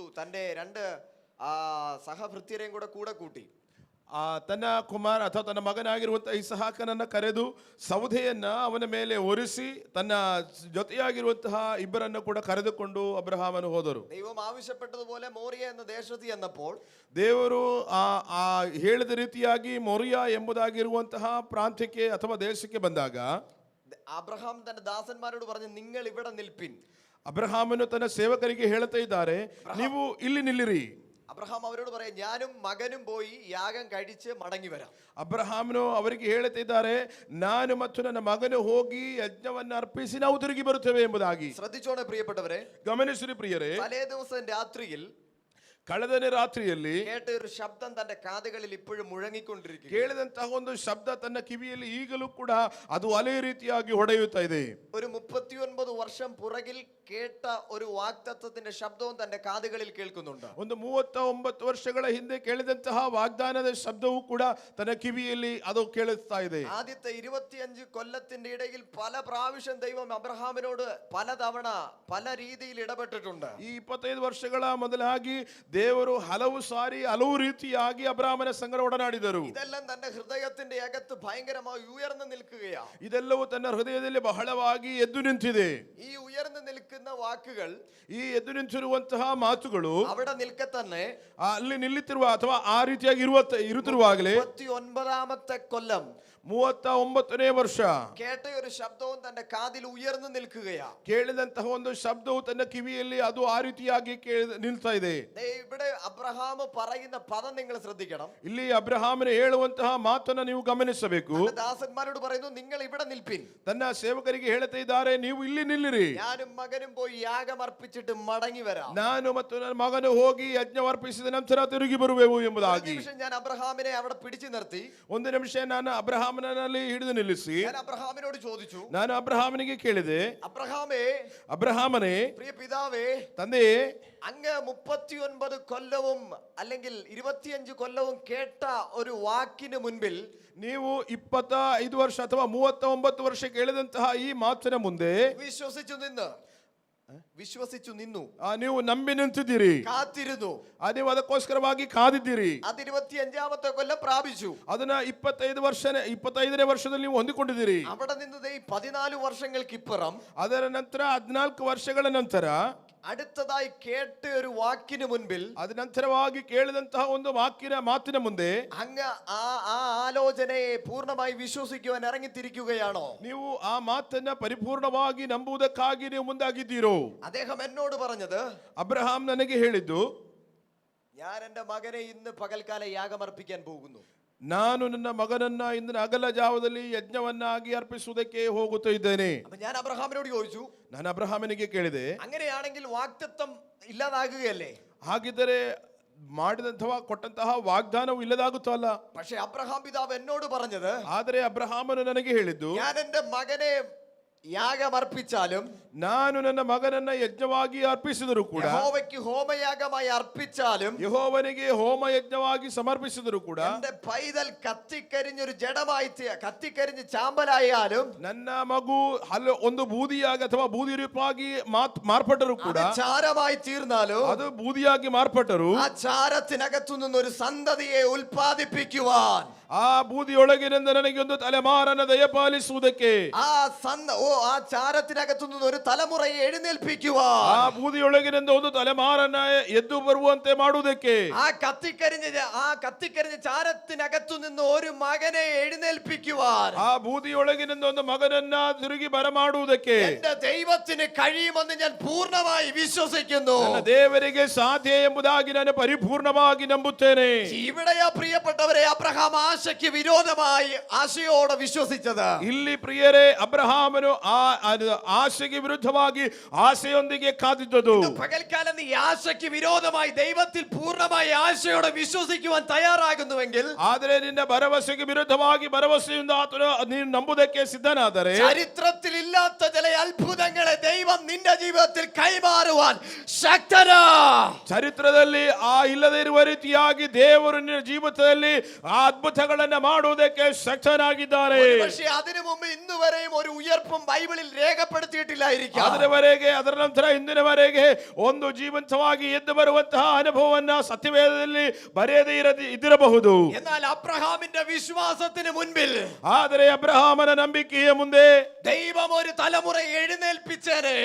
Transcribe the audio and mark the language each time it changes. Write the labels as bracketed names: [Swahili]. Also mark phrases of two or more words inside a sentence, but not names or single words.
[Malayalam] തന്റെ രണ്ട് സഹഭൃത്യരെയും കൂടെ കൂട്ടി. [Kannada] ತನ್ನ ಕುಮಾರ ಅಥವಾ ತನ್ನ ಮಗನಾಗಿರುವಂತಹ ಇಸಹಾಕನನ್ನ ಕರೆದು ಸೌದೆಯನ್ನ ಅವನ ಮೇಲೆ ಒರೆಸಿ ತನ್ನ ಜೊತೆಯಾಗಿರುವಂತಹ ಇಬ್ಬರನ್ನು ಕೂಡ ಕರೆದುಕೊಂಡು ಅಬ್ರಹಾಮನು ಹೋದರು. [Malayalam] ദൈവം ആവശ്യപ്പെട്ടതുപോലെ മോറിയ എന്ന ദേശത്ത് ചെന്നപ്പോൾ, [Kannada] ದೇವರು ಆ ಹೇಳಿದ ರೀತಿಯಾಗಿ ಮೊರಿಯಾ ಎಂಬುದಾಗಿರುವಂತಹ ಪ್ರಾಂತ್ಯಕ್ಕೆ ಅಥವಾ ದೇಶಕ್ಕೆ ಬಂದಾಗ [Malayalam] അബ്രഹാം തന്റെ ദാസന്മാരോട് പറഞ്ഞു, നിങ്ങൾ ഇവിടെ നിൽപ്പിൻ. [Kannada] ಅಬ್ರಹಾಮನು ತನ್ನ ಸೇವಕರಿಗೆ ಹೇಳ್ತಾ ಇದ್ದಾರೆ, ನೀವು ಇಲ್ಲಿ ನಿಲ್ಲಿರಿ. [Malayalam] അബ്രഹാം അവരോട് പറയാം, ഞാനും മകനും പോയി യാഗം കഴിച്ച് മടങ്ങി വരാം. [Kannada] ಅಬ್ರಹಾಮನು ಅವರಿಗೆ ಹೇಳುತ್ತಿದ್ದಾರೆ, ನಾನು ಮತ್ತು ನನ್ನ ಮಗನು ಹೋಗಿ ಯಜ್ಞವನ್ನು ಅರ್ಪಿಸಿ ನಾವು ತಿರುಗಿ ಬರುತ್ತೇವೆ ಎಂಬುದಾಗಿ. [Malayalam] ശ്രദ്ധിച്ചോണേ പ്രിയപ്പെട്ടവരെ, [Kannada] ಗಮನಿಸಿರಿ ಪ್ರಿಯರೇ, [Malayalam] തലേ ദിവസം രാത്രിയിൽ [Kannada] ಕಳೆದನೇ ರಾತ್ರಿಯಲ್ಲಿ [Malayalam] കേട്ട ഒരു ശബ്ദം തന്റെ കാതുകളിൽ ഇപ്പോഴും മുഴങ്ങിക്കൊണ്ടിരിക്കുന്നു. [Kannada] ಕೇಳಿದಂತಹ ಒಂದು ಶಬ್ದ ತನ್ನ ಕಿವಿಯಲ್ಲಿ ಈಗಲೂ ಕೂಡ ಅದು ಅಲೆ ರೀತಿಯಾಗಿ ಹೊಡೆಯುತ್ತಾ ಇದೆ. [Malayalam] ഒരു 39 വർഷം പുറകിൽ കേട്ട ഒരു വാഗ്ദത്തത്തിന്റെ ശബ്ദവും തന്റെ കാതുകളിൽ കേൾക്കുന്നുണ്ട്. [Kannada] ಒಂದು 39 ವರ್ಷಗಳ ಹಿಂದೆ ಕೇಳಿದಂತಹ ವಾಗ್ದಾನದ ಶಬ್ದವೂ ಕೂಡ ತನ್ನ ಕಿವಿಯಲ್ಲಿ ಅದು ಕೇಳಿಸ್ತಾ ಇದೆ. [Malayalam] ആദ്യത്തെ 25 കൊല്ലത്തിന്റെ ഇടയിൽ പല പ്രാവശ്യം ദൈവം അബ്രഹാമിനോട് പലതവണ പല രീതിയിൽ ഇടപെട്ടിട്ടുണ്ട്. [Kannada] ಈ 25 ವರ್ಷಗಳ ಮೊದಲಾಗಿ ದೇವರು ಹಲವು ಸಾರಿ ಹಲವು ರೀತಿಯಾಗಿ ಅಬ್ರಹಾಮನ ಸಂಗಡ ಒಡನಾಡಿದರು. [Malayalam] ഇതെല്ലാം തന്റെ ഹൃദയത്തിന്റെ അകത്ത് ഭയങ്കരമായി ഉയർന്നു നിൽക്കുകയാണ്. [Kannada] ಇದೆಲ್ಲವೂ ತನ್ನ ಹೃದಯದಲ್ಲಿ ಬಹಳವಾಗಿ ಎದ್ದು ನಿಂತಿದೆ. [Malayalam] ഈ ഉയർന്നു നിൽക്കുന്ന വാക്കുകൾ, [Kannada] ಈ ಎದ್ದು ನಿಂತಿರುವಂತಹ ಮಾತುಗಳು [Malayalam] അവിടെ നിൽക്കെ തന്നെ [Kannada] ಅಲ್ಲಿ ನಿಲ್ಲಿತಿರುವ ಅಥವಾ ಆ ರೀತಿಯಾಗಿ ಇರುತ್ತಿರುವಾಗಲೇ [Malayalam] 39ാമത്തെ കൊല്ലം [Kannada] 39ನೇ ವರ್ಷ [Malayalam] കേട്ട ഒരു ശബ്ദവും തന്റെ കാതിൽ ഉയർന്നു നിൽക്കുകയാണ്. [Kannada] ಕೇಳಿದಂತಹ ಒಂದು ಶಬ್ದವು ತನ್ನ ಕಿವಿಯಲ್ಲಿ ಅದು ಆ ರೀತಿಯಾಗಿ ನಿಲ್ತಾ ಇದೆ. [Malayalam] ഇവിടെ അബ്രഹാം പറയുന്ന പദം നിങ്ങൾ ശ്രദ്ധിക്കണം. [Kannada] ಇಲ್ಲಿ ಅಬ್ರಹಾಮನು ಹೇಳುವಂತಹ ಮಾತನ್ನ ನೀವು ಗಮನಿಸಬೇಕು. [Malayalam] ദാസന്മാരോട് പറയുന്നു, നിങ്ങൾ ഇവിടെ നിൽപ്പിൻ. [Kannada] ತನ್ನ ಸೇವಕರಿಗೆ ಹೇಳ್ತಾ ಇದ್ದಾರೆ, ನೀವು ಇಲ್ಲಿ ನಿಲ್ಲಿರಿ. [Malayalam] ഞാനും മകനും പോയി യാഗം അർപ്പിച്ചിട്ട് മടങ്ങി വരാം. [Kannada] ನಾನು ಮತ್ತು ನನ್ನ ಮಗನು ಹೋಗಿ ಯಜ್ಞ ಅರ್ಪಿಸಿದ ನಂತರ ತಿರುಗಿ ಬರುವೆವು ಎಂಬುದಾಗಿ. [Malayalam] ഞാൻ അബ്രഹാമിനെ അവിടെ പിടിച്ചു നിർത്തി. [Kannada] ಒಂದು ನಿಮಿಷ ನಾನು ಅಬ್ರಹಾಮನಲ್ಲಿ ಹಿಡಿದು ನಿಲ್ಲಿಸಿ [Malayalam] ഞാൻ അബ്രഹാമിനോട് ചോദിച്ചു, [Kannada] ನಾನು ಅಬ್ರಹಾಮನಿಗೆ ಕೇಳಿದೆ, [Malayalam] അബ്രഹാമേ, [Kannada] ಪ್ರಿಯ [Malayalam] പിതാവേ, [Kannada] ತಂದೆಯೇ, [Malayalam] അങ്ങ് 39 കൊല്ലവും അല്ലെങ്കിൽ 25 കൊല്ലവും കേട്ട ഒരു വാക്കിന് മുൻപിൽ [Kannada] ನೀವು 25 ವರ್ಷ ಅಥವಾ 39 ವರ್ಷ ಕೇಳಿದಂತಹ ಈ ಮಾತಿನ ಮುಂದೆ [Malayalam] വിശ്വസിച്ചു നിന്നു, [Kannada] ನೀವು ನಂಬಿ ನಿಂತಿದ್ದೀರಿ, [Malayalam] കാത്തിരുന്നു. [Kannada] ನೀವು ಅದಕ್ಕೋಸ್ಕರವಾಗಿ ಕಾದಿದ್ದೀರಿ. [Malayalam] അത് 25ാമത്തെ കൊല്ലം പ്രാപിച്ചു. [Kannada] ಅದನ್ನ 25ನೇ ವರ್ಷದಲ್ಲಿ ನೀವು ಹೊಂದಿಕೊಂಡಿದ್ದೀರಿ. [Malayalam] അവിടെ നിന്ന് 14 വർഷങ്ങൾക്കിപ്പുറം, [Kannada] ಅದರ ನಂತರ 14 ವರ್ಷಗಳ ನಂತರ [Malayalam] അടുത്തതായി കേട്ട ഒരു വാക്കിന് മുൻപിൽ, [Kannada] ನಂತರವಾಗಿ ಕೇಳಿದಂತಹ ಒಂದು ಮಾತಿನ ಮುಂದೆ [Malayalam] അങ്ങ് ആ ആലോചനയെ പൂർണ്ണമായി വിശ്വസിക്കുവാൻ ഇറങ്ങിത്തിരിക്കുകയാണോ? [Kannada] ನೀವು ಆ ಮಾತನ್ನ ಪರಿಪೂರ್ಣವಾಗಿ ನಂಬುವುದಕ್ಕಾಗಿ ನೀವು ಮುಂದಾಗಿದ್ದೀರೋ? [Malayalam] അദ്ദേഹം എന്നോട് പറഞ്ഞത്, [Kannada] ಅಬ್ರಹಾಂ ನನಗೆ ಹೇಳಿದ್ದು, [Malayalam] ഞാൻ എന്റെ മകനെ ഇന്ന് പകൽക്കാല യാഗമർപ്പിക്കാൻ പോകുന്നു. [Kannada] ನಾನು ನನ್ನ ಮಗನನ್ನ ಇಂದಿನ ಅಗಲ ಜಾವದಲ್ಲಿ ಯಜ್ಞವನ್ನಾಗಿ ಅರ್ಪಿಸುವುದಕ್ಕೆ ಹೋಗುತ್ತಾ ಇದ್ದೇನೆ. [Malayalam] ഞാൻ അബ്രഹാമിനോട് ചോദിച്ചു, [Kannada] ನಾನು ಅಬ್ರಹಾಮನಿಗೆ ಕೇಳಿದೆ, [Malayalam] അങ്ങനെയാണെങ്കിൽ വാഗ്ദത്തം ഇല്ലാതാകുകയല്ലേ? [Kannada] ಹಾಗಿದ್ದರೆ ಮಾಡಿದಂತಹ ಕೊಟ್ಟಂತಹ ವಾಗ್ದಾನವು ಇಲ್ಲದಾಗುತ್ತಲ್ಲ. [Malayalam] പക്ഷേ അബ്രഹാം പിതാവ് എന്നോട് പറഞ്ഞത്, [Kannada] ಆದರೆ ಅಬ್ರಹಾಮನು ನನಗೆ ಹೇಳಿದ್ದು, [Malayalam] ഞാൻ എന്റെ മകനെ യാഗം അർപ്പിച്ചാലും [Kannada] ನಾನು ನನ್ನ ಮಗನನ್ನ ಯಜ್ಞವಾಗಿ ಅರ್ಪಿಸಿದರೂ ಕೂಡ [Malayalam] യഹോവയ്ക്ക് ഹോമയാഗമായി അർപ്പിച്ചാലും [Kannada] ಯೆಹೋವನಿಗೆ ಹೋಮ ಯಜ್ಞವಾಗಿ ಸಮರ್ಪಿಸಿದರೂ ಕೂಡ [Malayalam] എന്റെ പൈതൽ കത്തിക്കരിഞ്ഞൊരു ജഡമായി കത്തിക്കരിഞ്ഞ് ചാമ്പലായാലും [Kannada] ನನ್ನ ಮಗು ಒಂದು ಬೂದಿಯಾಗಿ ಅಥವಾ ಬೂದಿ ರೂಪವಾಗಿ ಮಾರ್ಪಟ್ಟರು ಕೂಡ [Malayalam] അത് ചാരമായി തീർന്നാലും [Kannada] ಅದು ಬೂದಿಯಾಗಿ ಮಾರ್ಪಟ್ಟರು [Malayalam] ആ ചാരത്തിനകത്തു നിന്നൊരു സന്തതിയെ ഉൽപ്പാദിപ്പിക്കുവാൻ [Kannada] ಆ ಬೂದಿಯೊಳಗಿನಿಂದ ನನಗೆ ಒಂದು ತಲೆಮಾರನ ದಯಪಾಲಿಸುವುದಕ್ಕೆ [Malayalam] ആ ചാരത്തിനകത്തു നിന്ന് ഒരു തലമുറയെ എഴുന്നേൽപ്പിക്കുവാൻ [Kannada] ಆ ಬೂದಿಯೊಳಗಿನಿಂದ ಒಂದು ತಲೆಮಾರನ ಎದ್ದು ಬರುವಂತೆ ಮಾಡುವುದಕ್ಕೆ [Malayalam] ആ കത്തിക്കരിഞ്ഞ ചാരത്തിനകത്തു നിന്ന് ഒരു മകനെ എഴുന്നേൽപ്പിക്കുവാൻ [Kannada] ಆ ಬೂದಿಯೊಳಗಿನಿಂದ ಒಂದು ಮಗನನ್ನ ತಿರುಗಿ ಬರಮಾಡುವುದಕ್ಕೆ [Malayalam] എന്റെ ദൈവത്തിന് കഴിയുമെന്ന് ഞാൻ പൂർണ്ണമായി വിശ്വസിക്കുന്നു. [Kannada] ನನ್ನ ದೇವರಿಗೆ ಸಾಧ್ಯ ಎಂಬುದಾಗಿ ನಾನು ಪರಿಪೂರ್ಣವಾಗಿ ನಂಬುತ್ತೇನೆ. [Malayalam] ഇവിടെയാ പ്രിയപ്പെട്ടവരെ അബ്രഹാം ആശയ്ക്ക് വിരോധമായി ആശയോടെ വിശ്വസിച്ചത്. [Kannada] ಇಲ್ಲಿ ಪ್ರಿಯರೇ ಅಬ್ರಹಾಮನು ಆಶೆಗೆ ವಿರುದ್ಧವಾಗಿ ಆಶೆಯೊಂದಿಗೆ ಕಾದಿದ್ದದು. [Malayalam] പകൽക്കാലം നീ ആശയ്ക്ക് വിരോധമായി ദൈവത്തിൽ പൂർണ്ണമായി ആശയോടെ വിശ്വസിക്കുവാൻ തയ്യാറാകുന്നുവെങ്കിൽ, [Kannada] ಆದರೆ ನಿನ್ನ ಭರವಸೆಗೆ ವಿರುದ್ಧವಾಗಿ ಭರವಸೆಯಿಂದ ಆತನು ನೀನು ನಂಬುವುದಕ್ಕೆ ಸಿದ್ಧನಾದರೆ [Malayalam] ചരിത്രത്തിൽ ഇല്ലാത്ത ചില അത്ഭുതങ്ങളെ ദൈവം നിന്റെ ജീവിതത്തിൽ കൈമാറുവാൻ ശക്തനാ. [Kannada] ಚರಿತ್ರದಲ್ಲಿ ಇಲ್ಲದೇ ಇರುವ ರೀತಿಯಾಗಿ ದೇವರು ನಿನ್ನ ಜೀವಿತದಲ್ಲಿ ಆ ಅದ್ಭುತಗಳನ್ನ ಮಾಡುವುದಕ್ಕೆ ಶಕ್ತನಾಗಿದ್ದಾರೆ. [Malayalam] പക്ഷേ അതിനു മുമ്പ് ഇന്നുവരെയും ഒരു ഉയർപ്പും ബൈബിളിൽ രേഖപ്പെടുത്തിയിട്ടില്ലായിരിക്കാം. [Kannada] ಅದರ ನಂತರ ಇಂದಿನವರೆಗೆ ಒಂದು ಜೀವಂತವಾಗಿ ಎದ್ದು ಬರುವಂತಹ ಅನುಭವವನ್ನ ಸತ್ಯವೇದದಲ್ಲಿ ಬರೆಯದೇ ಇದ್ದಿರಬಹುದು. [Malayalam] എന്നാൽ അബ്രഹാമിന്റെ വിശ്വാസത്തിന് മുൻപിൽ, [Kannada] ಆದರೆ ಅಬ್ರಹಾಮನ ನಂಬಿಕೆಯ ಮುಂದೆ [Malayalam] ദൈവം ഒരു തലമുറ എഴുന്നേൽപ്പിച്ചേനെ.